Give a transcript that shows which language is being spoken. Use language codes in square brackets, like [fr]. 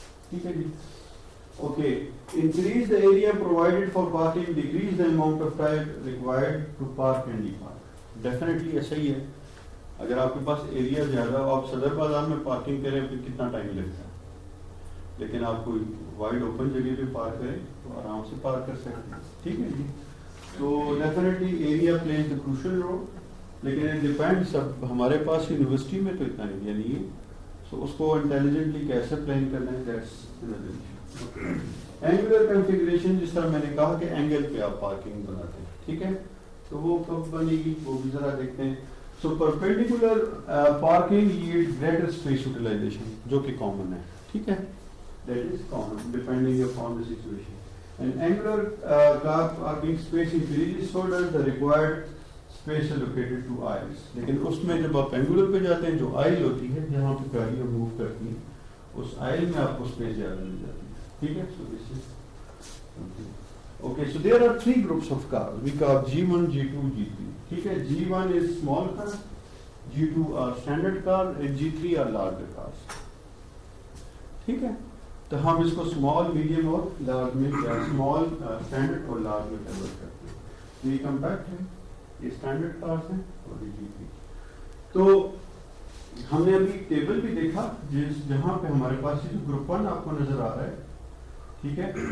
[ur] ٹھیک ہے جی. [en] Okay, increase the area provided for parking, decrease the amount of time required to park and de park. [ur] Definitely ایسا ہی ہے. اگر آپ کے پاس ایریا زیادہ ہو, آپ صدر بازار میں پارکنگ کریں پھر کتنا ٹائم لگتا ہے, لیکن آپ کوئی وائڈ اوپن جگہ پہ پارک کریں تو آرام سے پارک کر سکتے ہیں. ٹھیک ہے جی. [en] تو definitely area plays the crucial role, لیکن it depends. [ur] اب ہمارے پاس یونیورسٹی میں تو اتنا ایریا نہیں ہے, سو اس کو انٹیلیجنٹلی کیسے پلان کرنا ہے, [en] That's another issue. [ur] Angular configuration, جس طرح میں نے کہا کہ اینگل پہ آپ پارکنگ بناتے ہیں, ٹھیک ہے, تو وہ کب بنے گی وہ بھی ذرا دیکھتے ہیں. [en] so perpendicular parking yield greater space utilization, [ur] جو کہ کامن ہے, ٹھیک ہے, [en] That is common depending upon the situation. And angular car parking space increases so does the required space allocated to aisles. [ur] لیکن اس میں جب آپ اینگولر پہ جاتے ہیں, جو آئل ہوتی ہے جہاں پہ گاڑیاں موو کرتی ہیں, اس آئل میں آپ کو اسپیس زیادہ مل جاتی ہے. ٹھیک ہے. [en] So this is okay. So there are 3 groups of cars. We call G1, G2, G3. [ur] ٹھیک ہے. [en] G1 is small car, G2 are standard car, and G3 are larger cars. [ur] ٹھیک ہے. تو ہم اس کو اسمال, میڈیم اور لارج میں, اسمال, اسٹینڈرڈ اور لارج میں کنورٹ کرتے ہیں. یہ کمپیکٹ ہے, یہ اسٹینڈرڈ کارز ہیں, اور یہ G3. تو ہم نے ابھی ٹیبل بھی دیکھا جہاں پہ ہمارے پاس یہ گروپ 1 آپ کو نظر آ رہا ہے, ٹھیک ہے.